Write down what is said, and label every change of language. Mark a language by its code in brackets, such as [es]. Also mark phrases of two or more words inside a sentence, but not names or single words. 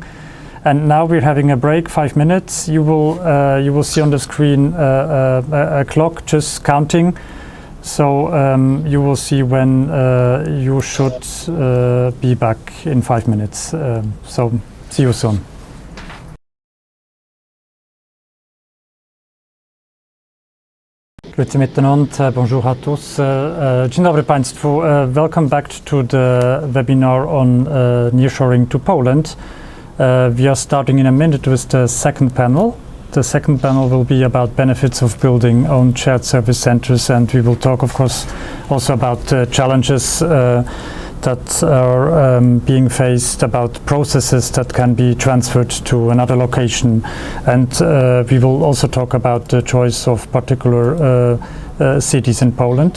[en] And now we're having a break, 5 minutes. You will see on the screen a clock just counting. So you will see when you should be back in 5 minutes. So see you soon. [gsw] Grüezi miteinander, [fr] bonjour à tous. [pl] Dzień dobry Państwu. [en] Welcome back to the webinar on nearshoring to Poland. We are starting in a minute with the second panel. The second panel will be about benefits of building own shared service centers, and we will talk, of course, also about challenges that are being faced, about processes that can be transferred to another location, and we will also talk about the choice of particular cities in Poland.